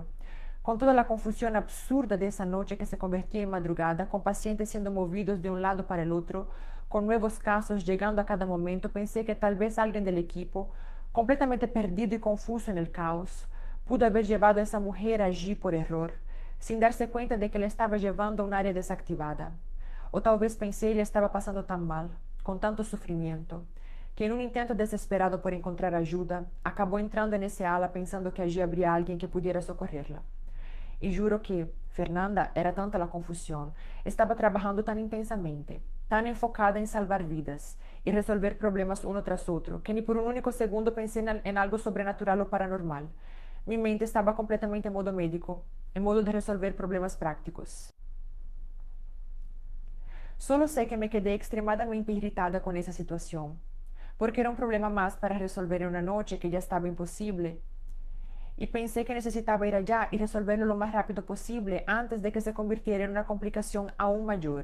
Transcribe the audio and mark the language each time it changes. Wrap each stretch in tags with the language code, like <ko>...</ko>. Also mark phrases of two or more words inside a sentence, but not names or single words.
<es>Con toda la confusión absurda de esa noche que se convertía en madrugada, con pacientes siendo movidos de un lado para el otro, con nuevos casos llegando a cada momento, pensé que tal vez alguien del equipo, completamente perdido y confuso en el caos, pudo haber llevado a esa mujer allí por error, sin darse cuenta de que le estaba llevando a un área desactivada.</es> <pt>O talvez pensei ele estava passando tão mal, com tanto sofrimento, que em um intento desesperado por encontrar ajuda, acabou entrando nesse ala pensando que</pt> <es>allí habría</es> <pt>alguém que</pt> <es>pudiera socorrerla.</es> <pt>E juro que, Fernanda, era tanta a confusão, estava trabalhando tão intensamente, tão enfocada em salvar vidas e resolver problemas um tras outro, que nem por um único segundo pensei em algo sobrenatural ou paranormal. Minha mente estava completamente em modo médico, em modo de resolver problemas práticos.</pt> <es>Solo sé que me quedé extremadamente irritada con esa situación, porque era un problema más para resolver en una noche que ya estaba imposible, y pensé que necesitaba ir allá y resolverlo lo más rápido posible antes de que se convirtiera en una complicación aún mayor.</es>